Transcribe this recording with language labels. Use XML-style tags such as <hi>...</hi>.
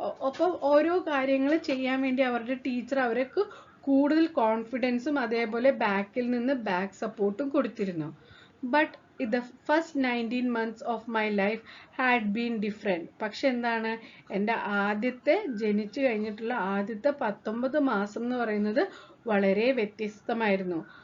<ml>ഒപ്പം ഓരോ കാര്യങ്ങൾ ചെയ്യാൻ വേണ്ടി അവരുടെ ടീച്ചർ അവർക്ക് കൂടുതൽ കോൺഫിഡൻസും അതേപോലെ ബാക്കിൽ നിന്ന് ബാക്ക് സപ്പോർട്ടും കൊടുത്തിരുന്നു.</ml> <en>But the first 19 months of my life had been different.</en> <ml>പക്ഷെ എന്താണ്, എൻ്റെ ജനിച്ചു കഴിഞ്ഞിട്ടുള്ള ആദ്യത്തെ 19 മാസം എന്ന് പറയുന്നത് വളരെ വ്യത്യസ്തമായിരുന്നു.</ml>